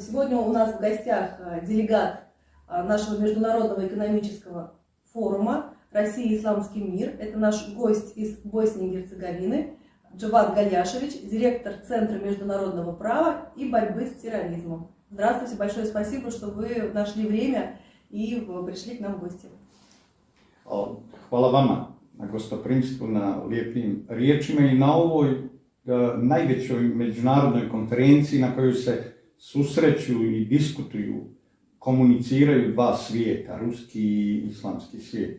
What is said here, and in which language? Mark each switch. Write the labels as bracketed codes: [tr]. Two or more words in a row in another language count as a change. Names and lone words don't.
[ru] Сегодня у нас в гостях делегат нашего международного экономического форума «Россия и исламский мир». Это наш гость из Боснии и Герцеговины Джавад Галяшевич, директор Центра международного права и борьбы с терроризмом. Здравствуйте, большое спасибо, что вы нашли время и пришли к нам в гости. [sr] Hvala vama na gostoprimstvu, na lijepim riječima i na ovoj najvećoj međunarodnoj konferenciji na kojoj se susreću i diskutuju, komuniciraju dva svijeta, ruski i islamski svijet.